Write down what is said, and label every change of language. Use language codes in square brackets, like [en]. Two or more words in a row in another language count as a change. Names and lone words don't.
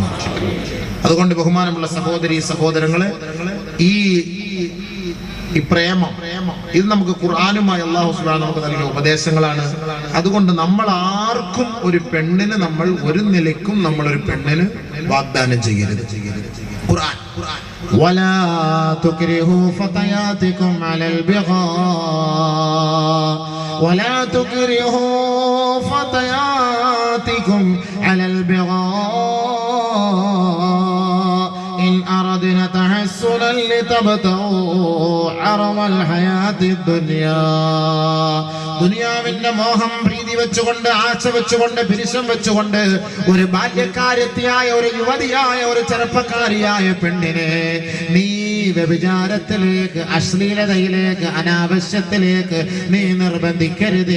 [ml] അതുകൊണ്ട് ബഹുമാനമുള്ള സഹോദരങ്ങളെ, ഈ പ്രേമം ഇത് നമുക്ക് ഖുർആനുമായി [ar] الله سبحانه [ml] നമുക്ക് നൽകിയ ഉപദേശങ്ങളാണ്. അതുകൊണ്ട് നമ്മൾ ആർക്കും ഒരു പെണ്ണിന് നമ്മൾ ഒരു നിലയ്ക്കും നമ്മൾ ഒരു പെണ്ണിന് വാഗ്ദാനം ചെയ്യരുത്. ഖുർആൻ [ar] ولا تكرهوا فتياتكم على البغاء ولا تكرهوا فتياتكم على البغاء إن أردنا تحسنا لتبتغوا عرض الحياة الدنيا. [ml] ദുനിയാവിന്റെ മോഹം പ്രീതി വെച്ചുകൊണ്ട് ആശ വെച്ചുകൊണ്ട് പിരിശം വെച്ചുകൊണ്ട് ഒരു ബാല്യക്കാരത്തിയായ ഒരു യുവതിയായ ഒരു ചെറുപ്പക്കാരിയായ പെണ്ണിനെ നീ വ്യഭിചാരത്തിലേക്ക്, അശ്ലീലതയിലേക്ക്, അനാവശ്യത്തിലേക്ക് നീ നിർബന്ധിക്കരുതേ.